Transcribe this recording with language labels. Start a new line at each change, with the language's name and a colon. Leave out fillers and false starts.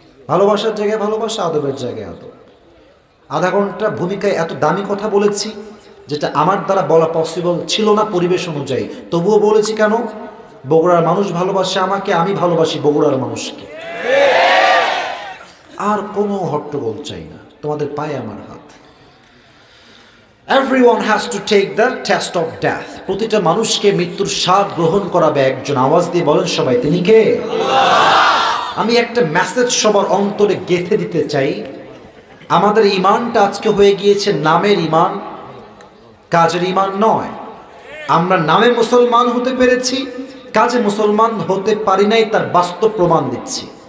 Bangla: ভালোবাসার জায়গায় ভালোবাসা, আদবের জায়গায় আদব। আধা ঘন্টা ভূমিকায় এত দামি কথা বলেছি যেটা আমার দ্বারা বলা পসিবল ছিল না পরিবেশ অনুযায়ী, তবুও বলেছি। কেন? বগুড়ার মানুষ ভালোবাসে আমাকে, আমি ভালোবাসি বগুড়ার মানুষকে। আর কোনো হট্টগোল চাই না, তোমাদের পায়ে আমার হাত।
English: Everyone has to take the test of death.
Bangla: প্রতিটা মানুষকে মৃত্যুর স্বাদ গ্রহণ করাবে একজন। আওয়াজ দিয়ে বলেন সবাই, তিনি কে? আমি একটা মেসেজ সবার অন্তরে গেঁথে দিতে চাই। আমাদের ঈমানটা আজকে হয়ে গিয়েছে নামের ঈমান, কাজের ঈমান নয়। আমরা নামে মুসলমান হতে পেরেছি, কাজে মুসলমান হতে পারি নাই, তার বাস্তব প্রমাণ দিচ্ছি।